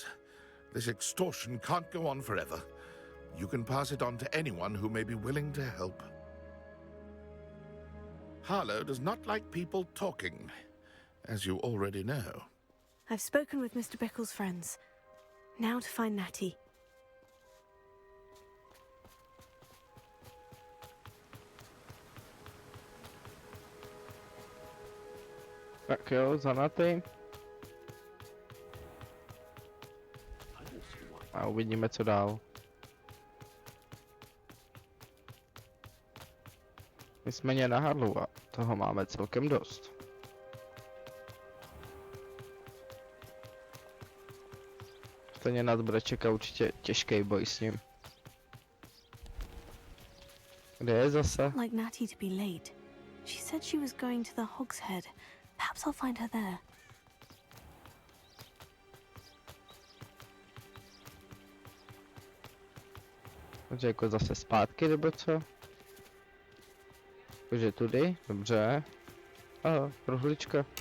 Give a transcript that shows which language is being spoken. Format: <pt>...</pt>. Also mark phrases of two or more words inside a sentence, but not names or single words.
<en>This extortion can't go on forever. You can pass it on to anyone who may be willing to help. Harlow does not like people talking, as you already know. I've spoken with Mr. Bickle's friends. Now to find Natty.</en> <cs>Tak jo, zanatý. A uvidíme, co dál. Nicméně na Harlowa toho máme celkem dost. Stejně nás bude čekat určitě těžký boj s ním. Kde je zase?</cs> <en>Like Natty to be late. She said she was going to the Hog's Head. Perhaps I'll find her there.</en> <cs>Takže jako zase zpátky, nebo co? Takže tudy, dobře. Aha, prohlička.</cs>